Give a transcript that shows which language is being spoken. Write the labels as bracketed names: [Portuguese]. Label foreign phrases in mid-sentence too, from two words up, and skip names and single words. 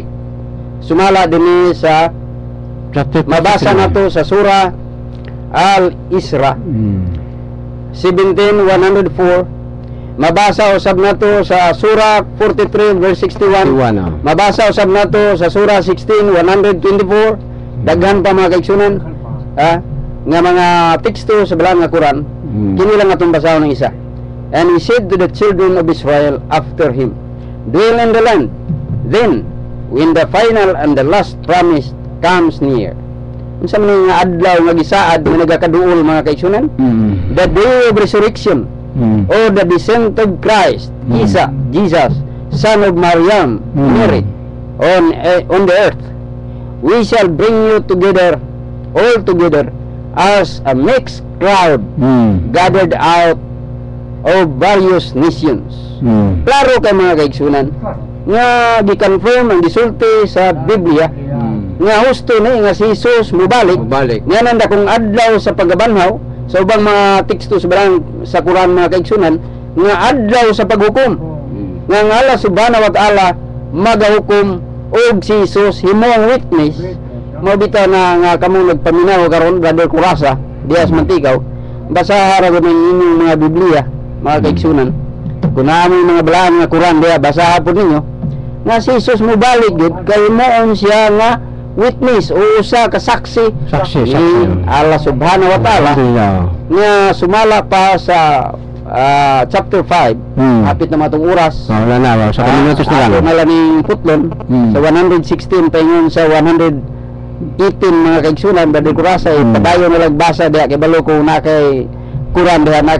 [Cebuano] Sumala dinhi sa mabasa nato sa Surah Al-Isra 17:104. Mabasa usab nato sa Surah 43 verse 61. Mabasa usab nato sa Surah 16:124. Daghan pa mga kaigsunan nga mga teksto sa balang nga Quran. Kini lang atong basahon ng isa. [English] And he said to the children of Israel after him, dwell in the land. Then when the final and the last promise comes near. [Cebuano] Unsa man nga adlaw nga gisaad nga nagakaduol mga kaigsunan? [English] The day of resurrection. Or the descent of Christ, Jesus, son of Maryam, Mary, on the earth. We shall bring you together, all together, as a mixed crowd, gathered out of various nations. [Cebuano] Klaro kay mga kaigsunan, nga gi-confirm ang gisulti sa Biblia, nga husto ni nga si Jesus mubalik. Nga nanda kung adlaw sa pagabanhaw, sa ubang mga teksto sa Quran mga kaigsunan, nga adlaw sa paghukom, nga ang [Arabic] Allah subhanahu wa ta'ala [Cebuano] magahukom og si Jesus himo ang witness. Mo bitaw na nga kamo nagpaminaw karon Brother Kurasa Dias Mantigaw, basaha ra gud ng inyong mga Biblia, mga kaigsunan. Kung naamong mga balaan nga Quran diha, basaha po ninyo nga si Jesus mo balik gid kay moon siya nga witness o usa ka saksi ni [Arabic] Allah subhanahu wa ta'ala [Cebuano] nga sumala pa sa chapter 5 hapit na matong oras wala na sa minutos na lang na lang putlon sa 116 paingon sa 118 mga kaigsunan dali ko rasa padayon na lagbasa diha kay balo ko na kay Quran diha na